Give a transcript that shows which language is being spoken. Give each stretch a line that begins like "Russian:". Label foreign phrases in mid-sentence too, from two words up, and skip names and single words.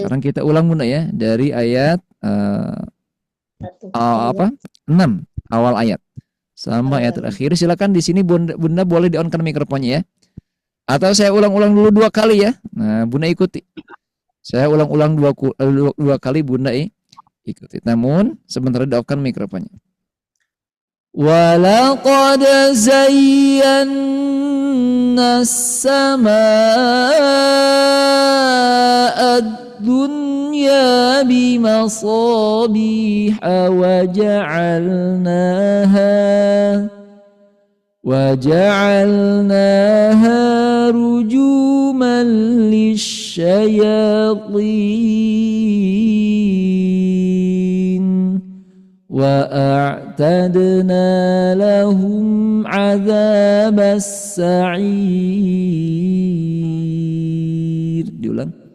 Indonesian: sekarang kita ulang Bunda ya dari ayat 6 awal ayat sampai ayat terakhir. Silakan di sini Bunda boleh di-on-kan mikrofonnya ya. Atau saya ulang-ulang dulu 2 kali ya. Nah, Bunda ikuti. Saya ulang-ulang dua kali Bunda ikuti. Namun sebentar di-off-kan mikrofonnya.
Arabic: ولقد زينا السماء الدنيا بمصابيح وجعلناها رجوما للشياطين وأعتدنا لهم عذاب السعير. Diulang.